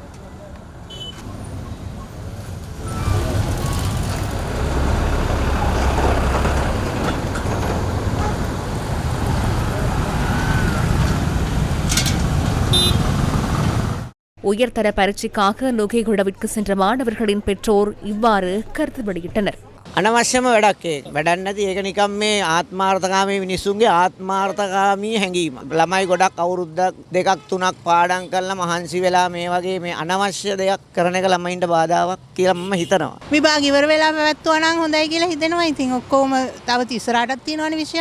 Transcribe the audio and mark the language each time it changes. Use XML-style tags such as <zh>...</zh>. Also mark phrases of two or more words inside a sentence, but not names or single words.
<ta>உயர்தர பரீட்சைக்காக நுகேகுடவிற்கு சென்ற மாணவர்களின் பெற்றோர் இவ்வாறு கருத்து வெளியிட்டனர்.</ta> <si>අනවශ්‍යම වැඩක් ඒක. වැඩක් නැති ඒක නිකම් මේ ආත්මාර්ථකාමී මිනිස්සුන්ගේ ආත්මාර්ථකාමී හැඟීම. ළමයි ගොඩක් අවුරුද්දක් දෙකක් තුනක් පාඩම් කරලා මහන්සි වෙලා මේ වගේ මේ අනවශ්‍ය දෙයක් කරන එක ළමයින්ට බාධාවක් කියලා මම හිතනවා. විභාග ඉවර වෙලා පැවැත්වුවා නම් හොඳයි කියලා හිතෙනවා. ඉතින් ඔක්කොම තව ඉස්සරහටත් තියෙනවනේ විෂය.</si>